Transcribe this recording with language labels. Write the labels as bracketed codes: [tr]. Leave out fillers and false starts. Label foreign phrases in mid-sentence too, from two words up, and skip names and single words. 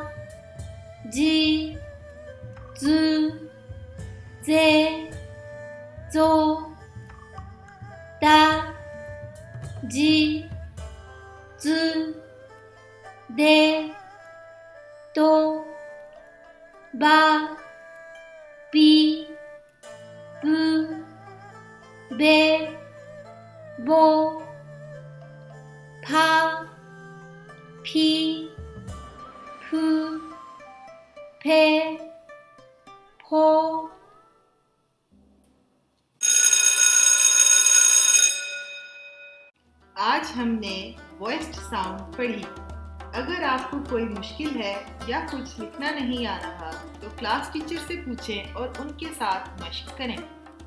[ja] じずぜぞだじずでとばびぶべぼぱぴふぺぽ [ur] آج ہم نے [en] voiced sound [ur] پڑھی. اگر آپ کو کوئی مشکل ہے یا کچھ لکھنا نہیں آ رہا تو [en] class teacher [ur] سے پوچھیں اور ان کے ساتھ مشق کریں.